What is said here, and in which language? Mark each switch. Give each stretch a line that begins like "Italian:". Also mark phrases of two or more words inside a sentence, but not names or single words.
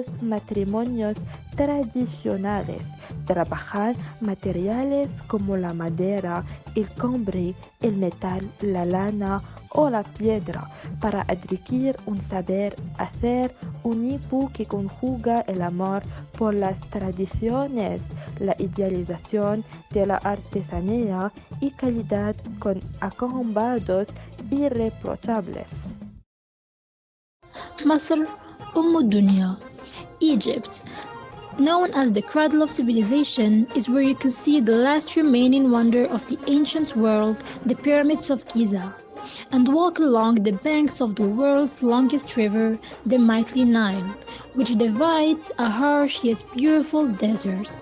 Spanish: matrimonios tradicionales trabajan materiales como la madera, el cobre, el metal, la lana o la piedra para adquirir un saber hacer único que conjuga el amor por las tradiciones, la idealización de la artesanía y calidad con acabados irreprochables.
Arabic: مصر أم الدنيا.
English: Egypt, known as the cradle of civilization, is where you can see the last remaining wonder of the ancient world, the pyramids of Giza, and walk along the banks of the world's longest river, the mighty Nile, which divides a harsh yet beautiful desert.